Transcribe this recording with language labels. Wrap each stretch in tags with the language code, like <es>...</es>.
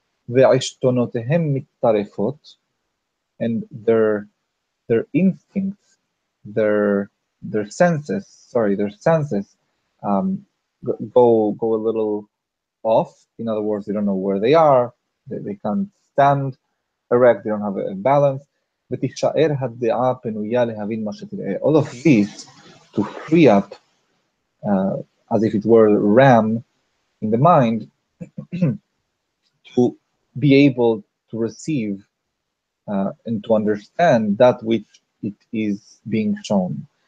<he>ועשתונותיהם מתטרפות.</he> <en>And their instincts, their senses go a little off. In other words, they don't know where they are. They can't stand erect. They don't have a balance.</en> <he>ותישאר הדעה פנויה להבין מה שתראה.</he> <en>All of this to free up, as if it were a ram in the mind, to be able to receive and to understand that which it is being shown.</en>